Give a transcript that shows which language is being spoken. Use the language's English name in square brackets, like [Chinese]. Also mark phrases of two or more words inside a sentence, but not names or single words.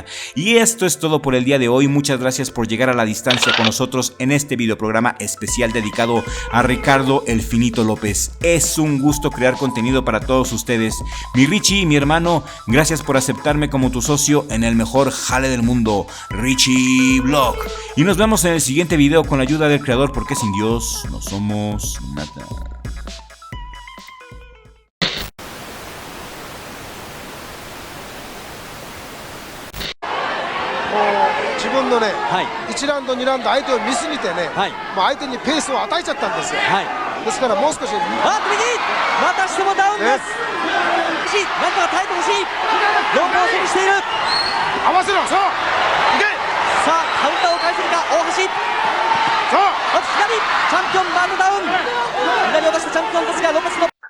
[Spanish] Y esto es todo por el día de hoy. Muchas gracias por llegar a la distancia con nosotros en este videoprograma especial dedicado a Ricardo El Finito López. Es un gusto crear contenido para todos ustedes. Mi Richie, mi hermano, gracias por aceptarme como tu socio en el mejor jale del mundo, Richie Vlog. Y nos vemos en el siguiente video con la ayuda del creador, porque sin Dios no somos nada. [Japanese] 自分のね、1ラウンド、2ラウンド相手を見すぎてね、もう相手にペースを与えちゃったんですよ、ですからもう少し右またしてもダウンです、なんとか耐えてほしい、ロープを背にしている、合わせろ、そういけ、さあカウンターを返せるか大橋、そう左チャンピオンバードダウン、左を出したチャンピオンですがロペスの